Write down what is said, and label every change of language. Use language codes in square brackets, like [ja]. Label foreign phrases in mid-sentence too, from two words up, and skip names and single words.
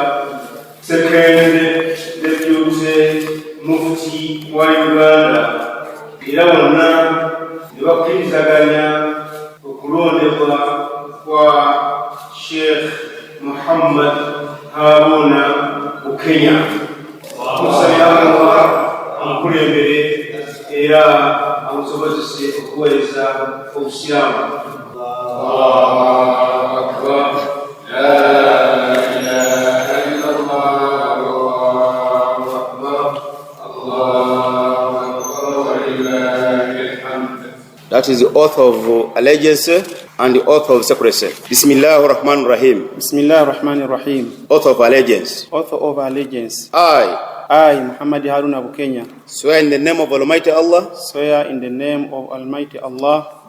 [en] second deputy mufti [lg] wa Uganda era wonna ne bakkirizaganya okulondebwa kwa Sheikh Muhammad Haruna Bukenya amukulembere era amusobozese okuweereza obusiraamu. [ar] الله أكبر. لا إله إلا الله. الله أكبر. الله أكبر ولله الحمد. [en] That is the oath of allegiance and the oath of secrecy. [ar] بسم الله الرحمن الرحيم. بسم الله الرحمن الرحيم. [en] Oath of allegiance. Oath of allegiance. I, Muhammad Haruna Bukenya, swear in the name of Almighty Allah, swear in the name of Almighty Allah,